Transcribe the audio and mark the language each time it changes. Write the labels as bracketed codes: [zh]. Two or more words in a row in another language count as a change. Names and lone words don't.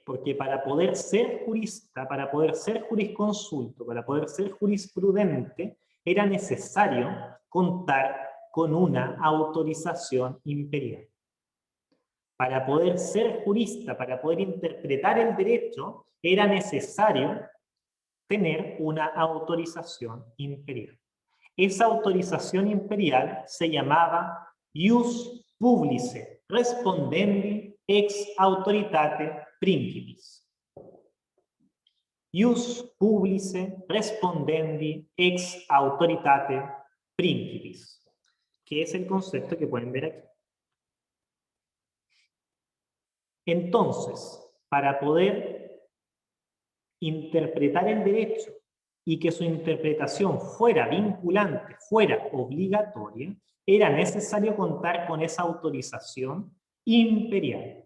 [es] Porque para poder ser jurista, para poder ser jurisconsulto, para poder ser jurisprudente, era necesario contar con una autorización imperial. Para poder ser jurista, para poder interpretar el derecho, era necesario tener una autorización imperial. Esa autorización imperial se llamaba [la] ius publice respondendi ex autoritate principis. Ius publice respondendi ex autoritate principis, [es] que es el concepto que pueden ver aquí. Entonces, para poder interpretar el derecho y que su interpretación fuera vinculante, fuera obligatoria, era necesario contar con esa autorización imperial.